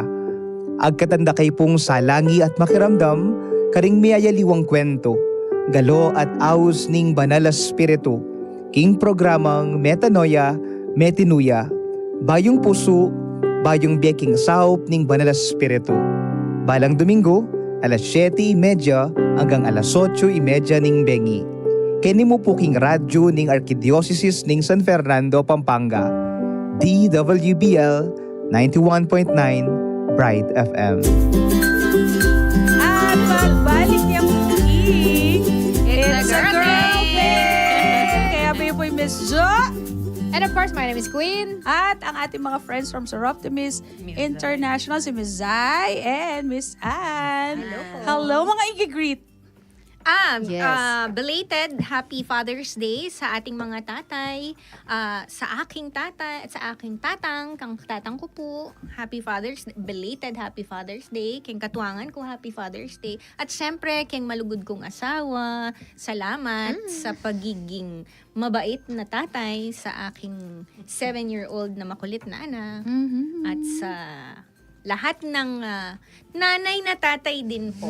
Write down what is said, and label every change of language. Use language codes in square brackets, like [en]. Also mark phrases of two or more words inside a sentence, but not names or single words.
[pam] Agkatanda kay pong salangi at makiramdam, karing miyayaliwang kwento, galo at aus ning banal na spiritu, king programang Metanoia, Metinuya, bayong puso, bayong beking saup ning banal na spiritu. Balang Domingo, alas 7:30 hanggang alas 8:30 ning bengi. Kini mo po king radyo ning Arkidiocese ning San Fernando, Pampanga. DWBL 91.9 Bright FM. [tl] At pagbalik niya muli, [en] it's a girl thing! [tl] Kaya ba po yung Miss Jo? [en] And of course, my name is Queen. [tl] At ang ating mga friends from Soroptimist International, si Miss Zai and Miss Anne. Hello mga i-greet. Yes. [en] Belated Happy Father's Day [tl] sa ating mga tatay, sa aking tatay, at sa aking tatang, [pam] kang tatang ko po, [en] belated Happy Father's Day, [pam] keng katuangan ko [en] Happy Father's Day, [tl] at syempre keng malugod kong asawa, salamat sa pagiging mabait na tatay sa aking 7-year-old na makulit na anak, at sa lahat ng nanay na tatay din po.